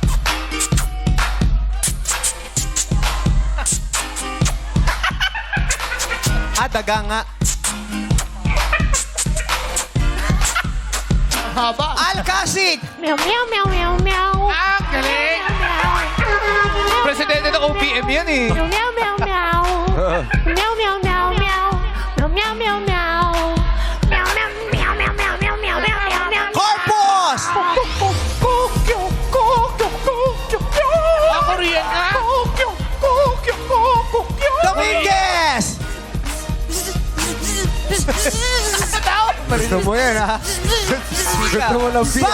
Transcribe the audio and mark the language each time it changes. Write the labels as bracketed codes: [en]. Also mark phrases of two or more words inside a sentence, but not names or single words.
[tl] Daga nga. Haba. Alcacid! Meow, meow, meow, meow, meow. Ah, galing! Presidente ng OPM yan eh. Meow, meow, meow, meow. Meow, meow, meow, meow. Meow, meow, meow, meow. Meow, meow, meow, meow, meow, meow, meow, meow, meow, meow. Corpus! Korean nga! Dominguez! Gusto mo yan, ha? Gusto mo lang biyak.